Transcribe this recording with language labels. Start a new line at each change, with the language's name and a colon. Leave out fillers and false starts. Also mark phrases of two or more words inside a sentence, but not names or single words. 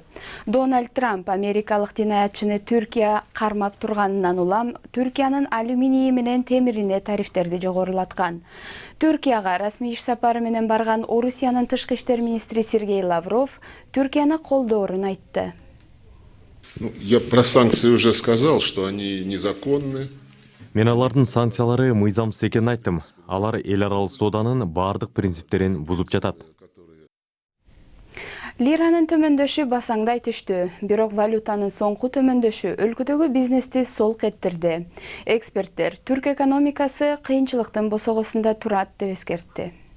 Kyrgyz: Дональд Трамп америкалык динаятчыны Түркия кармап турганынан улам Түркиянын алюминийи менен темирине тарифтерди жогорулаткан. Түркияга расмий иш сапары менен барган Орусиянын тышкы иштер министри Сергей Лавров Түркияны колдоорун айтты.
Russian: Я про санкции уже сказал, что они незаконны.
Kyrgyz: Мен алардын санкциялары мыйзамсыз экенин айттым. Алар эл аралык сооданын бардык принциптерин бузуп жатат. Лиранын төмөндөшү басаңдай түштү. Бирок валютанын соңку төмөндөшү өлкөдөгү бизнести солк эттирди. Эксперттер түрк экономикасы кыйынчылыктын босогосунда турат деп эскертти.